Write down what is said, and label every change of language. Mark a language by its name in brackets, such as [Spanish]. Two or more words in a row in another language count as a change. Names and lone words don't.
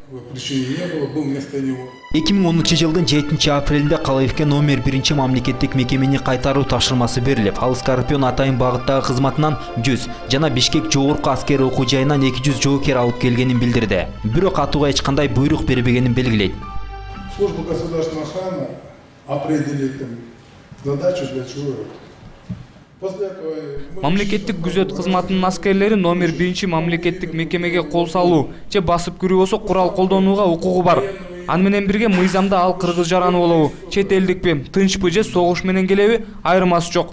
[Kyrgyz] 2010 жылдын 7 апрелинде Калыевке номер 1 мамлекеттик мекемени кайтаруу тапшырмасы берилип, ал Скорпион Атайын багыттагы кызматынан 100 жана Бишкек жогорку аскер окуу жайынан 200 жоокер алып келгенин билдирди. Бирок атууга эч кандай буйрук бербегенин белгилейт. [Russian] Служба государственной охраны определит задачу для человека. [Kyrgyz] Мамлекеттик күзөт кызматынын аскерлери номер 1 мамлекеттик мекемеге кол салуу же басып кирүү болсо курал колдонууга укугу бар. Аны менен бирге мыйзамда ал кыргыз жараны болобу, чет элдикпи, тынчпы же согуш менен келеби айырмасы жок.